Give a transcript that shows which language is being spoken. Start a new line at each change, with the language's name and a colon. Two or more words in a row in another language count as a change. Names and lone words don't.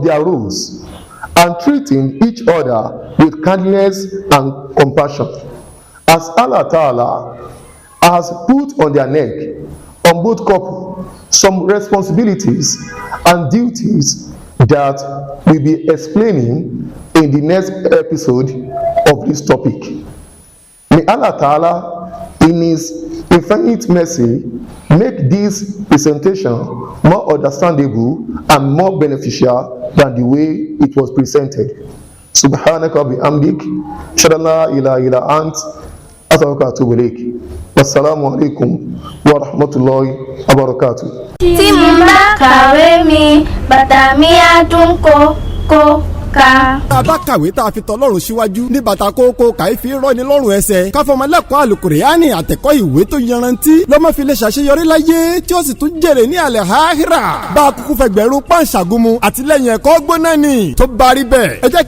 English: their roles, and treating each other with kindness and compassion, as Allah Ta'ala has put on their neck, on both couples, some responsibilities and duties that we'll be explaining in the next episode of this topic. May Allah Ta'ala, in His infinite mercy, make this presentation more understandable and more beneficial than the way it was presented.
Arabic: سبحانك بحمدك أشهد لا إله إلا أنت أستغفرك وأتوب إليك. والسلام عليكم ورحمة الله وبركاته.
Yoruba: Tí mo bá kàwé mi, bàtà mi á tún kó ká. tá a bá kàwé tá a fi tọlọ́run síwájú ní bàtà kókó kàí fi rọ́ni lọ́rùn ẹsẹ̀ káfọmọlẹ́kọ̀ọ́ àlùkùránì àtẹ̀kọ́ ìwé tó yanrantí lọ́mọ fi lè ṣàṣeyọrí láyé tí ó sì tún jèrè ní àlẹ́ àhírà bá a kúkú fẹgbẹ̀rún pàǹṣàgùnmu àtìlẹ́yìn ẹ̀kọ́ gbóná ni tó bá rí bẹ́ẹ̀ ẹ jẹ́ kí